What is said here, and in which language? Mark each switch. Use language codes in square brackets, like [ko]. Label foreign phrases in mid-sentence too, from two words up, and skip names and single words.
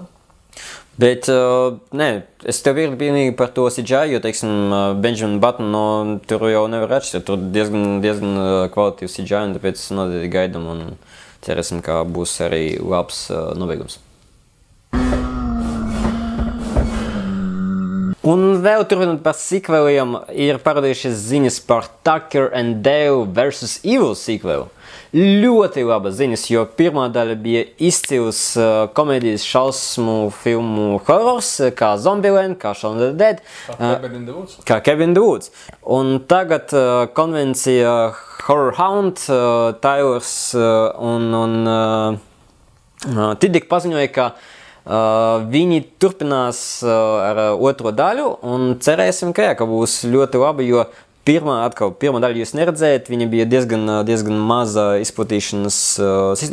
[lv] Bet, nē, es tev ir pilnīgi par to CGI, jo, teiksim, Benjamin Button, tur jau nevar atšķirt, tur diezgan kvalitīvs CGI, un tāpēc noteikti gaidam un cerēsim, ka būs arī labs nobeigums. Un vēl turpinot par sequeliem, ir parādījušies ziņas par [en] Tucker and Dale vs. Evil [lv] sequelu. Ļoti labas ziņas, jo pirmā daļa bija izcils komēdijas šausmu filmu horrors, kā Zombieland, kā Shaun of the Dead, kā Cabin in the Woods. Un tagad konvencija Horror Hound, Tylers un Tiddik paziņoja, ka viņi turpinās ar otro daļu un cerēsim, ka būs ļoti labi, jo pirmā daļa jūs neredzējat, viņa bija diezgan maza izplatīšanas sistēma.